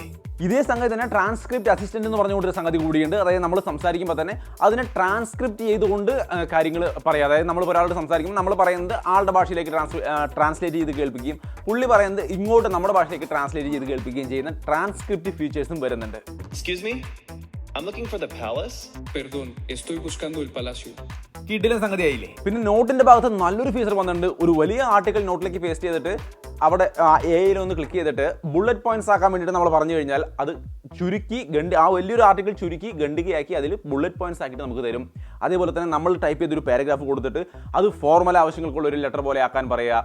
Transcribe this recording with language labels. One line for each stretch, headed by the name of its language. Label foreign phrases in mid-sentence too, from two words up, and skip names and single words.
Malayalam: ഇതേ സംഗതി തന്നെ
English: transcript assistant
Malayalam: എന്ന് പറഞ്ഞുകൊണ്ടൊരു സംഗതി കൂടിയുണ്ട്. അതായത് നമ്മൾ സംസാരിക്കുമ്പോൾ തന്നെ അതിനെ ട്രാൻസ്ക്രിപ്റ്റ് ചെയ്തുകൊണ്ട് കാര്യങ്ങൾ പറയാം. അതായത് നമ്മൾ ഒരാളോട് സംസാരിക്കുമ്പോൾ നമ്മൾ പറയുന്നത് ആളുടെ ഭാഷയിലേക്ക് ട്രാൻസ്ലേറ്റ് ചെയ്ത് കേൾപ്പിക്കുകയും പുള്ളി പറയുന്നത് ഇങ്ങോട്ട് നമ്മുടെ ഭാഷയിലേക്ക് ട്രാൻസ്ലേറ്റ് ചെയ്ത് കേൾപ്പിക്കുകയും ചെയ്യുന്ന
English: transcript features
Malayalam: വരുന്നുണ്ട്.
English: Excuse me? I'm looking for the palace.
Spanish: Perdón, estoy buscando el palacio.
Malayalam: കിടിലൻ സംഗതിയായില്ലേ? പിന്നെ നോട്ടിന്റെ ഭാഗത്ത് നല്ലൊരു ഫീച്ചർ വന്നിട്ടുണ്ട്. ഒരു വലിയ ആർട്ടിക്കിൾ നോട്ടിലേക്ക് പേസ്റ്റ് ചെയ്തിട്ട് അവിടെ AI-യിൽ ക്ലിക്ക് ചെയ്തിട്ട്
English: bullet points
Malayalam: ആക്കാൻ വേണ്ടിയിട്ട് നമ്മൾ പറഞ്ഞു കഴിഞ്ഞാൽ അത് ചുരുക്കി ആ വലിയൊരു ആർട്ടിക്കിൾ ചുരുക്കി ഖണ്ഡികയാക്കി അതിൽ
English: bullet points
Malayalam: ആക്കിയിട്ട് നമുക്ക് തരും. അതേപോലെ തന്നെ നമ്മൾ ടൈപ്പ് ചെയ്തൊരു പാരഗ്രാഫ് കൊടുത്തിട്ട് അത് ഫോർമൽ ആവശ്യങ്ങൾക്കുള്ള ഒരു ലെറ്റർ പോലെ ആക്കാൻ പറയുക.